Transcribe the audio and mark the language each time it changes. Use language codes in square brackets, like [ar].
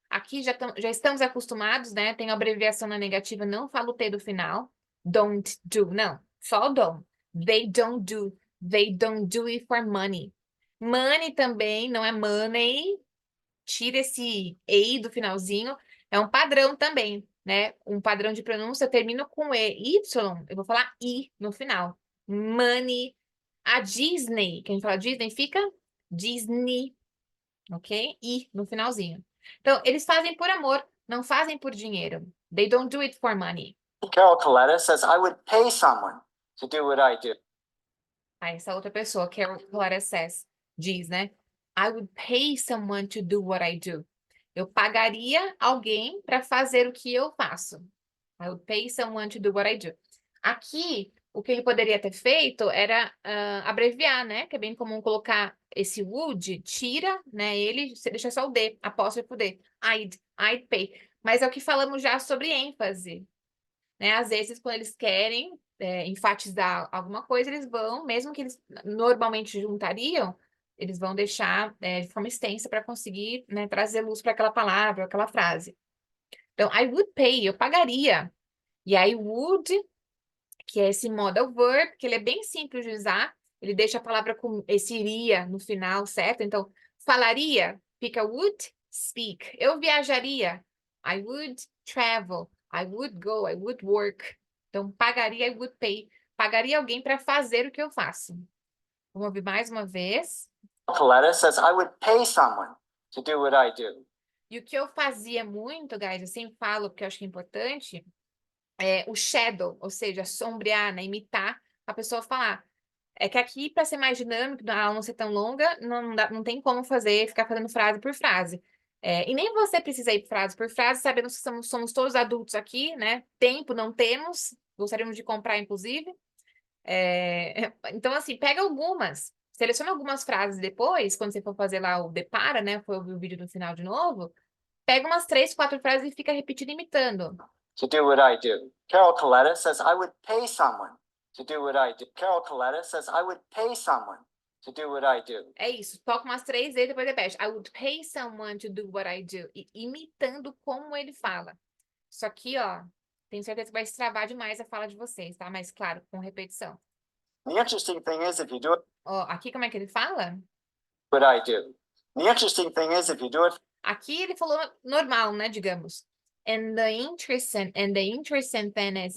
[pt] Aqui já estamos acostumados, né? Tem a abreviação na negativa, não fala o T do final. [en] Don't do, [pt] não. Só o [en] don't. They don't do. They don't do it for money. [pt] Money também, não é money. Tira esse EI do finalzinho. É um padrão também, né? Um padrão de pronúncia, eu termino com Y, eu vou falar I no final. Money. A Disney, que a gente fala Disney, fica Disney, ok? I no finalzinho. Então, eles fazem por amor, não fazem por dinheiro. [en] They don't do it for money. Carol Coletta says, I would pay someone to do what I do. [pt] Aí, essa outra pessoa, Carol Clara says, diz, né? [en] I would pay someone to do what I do. [pt] Eu pagaria alguém para fazer o que eu faço. [en] I would pay someone to do what I do. [pt] Aqui, o que ele poderia ter feito era abreviar, né? Que é bem comum colocar esse would, tira, né? Ele, você deixa só o D, apóstrofo D. [en] I'd pay. [pt] Mas é o que falamos já sobre ênfase, né? Às vezes, quando eles querem enfatizar alguma coisa, eles vão, mesmo que eles normalmente juntariam, eles vão deixar de forma extensa para conseguir, né, trazer luz para aquela palavra, aquela frase. Então, [en] I would pay, [pt] eu pagaria. E aí, would, que é esse modal verb, que ele é bem simples de usar, ele deixa a palavra com esse iria no final, certo? Então, falaria, fica [en] would speak. [pt] Eu viajaria, [en] I would travel, I would go, I would work. [pt] Então, pagaria, [en] I would pay. [pt] Pagaria alguém para fazer o que eu faço. Vamos ouvir mais uma vez. [en] Coletta says, I would pay someone to do what I do. [pt] E o que eu fazia muito, guys, eu sempre falo, porque eu acho que é importante, é o shadow, ou seja, sombrear, né, imitar a pessoa falar. É que aqui, para ser mais dinâmico, a aula não ser tão longa, não tem como ficar fazendo frase por frase. E nem você precisa ir frase por frase, sabendo que somos todos adultos aqui, né? Tempo não temos, gostaríamos de comprar, inclusive. Então, assim, pega algumas, seleciona algumas frases depois, quando você for fazer lá o depara, né? For ouvir o vídeo no final de novo, pega umas 3, 4 frases e fica repetindo, imitando. [en] To do what I do. Carol Coletta says, I would pay someone to do what I do. Carol Coletta says, I would pay someone to do what I do. [pt] É isso, toca umas 3 vezes e depois repete. [en] I would pay someone to do what I do. [pt] E imitando como ele fala. Isso aqui, ó, tenho certeza que vai destravar demais a fala de vocês, tá? Mas, claro, com repetição. [en] The interesting thing is, if you do it, [pt] Ó, aqui como é que ele fala? [en] what I do. The interesting thing is, if you do it, [pt] Aqui ele falou normal, né, digamos. [en] And the interesting thing is.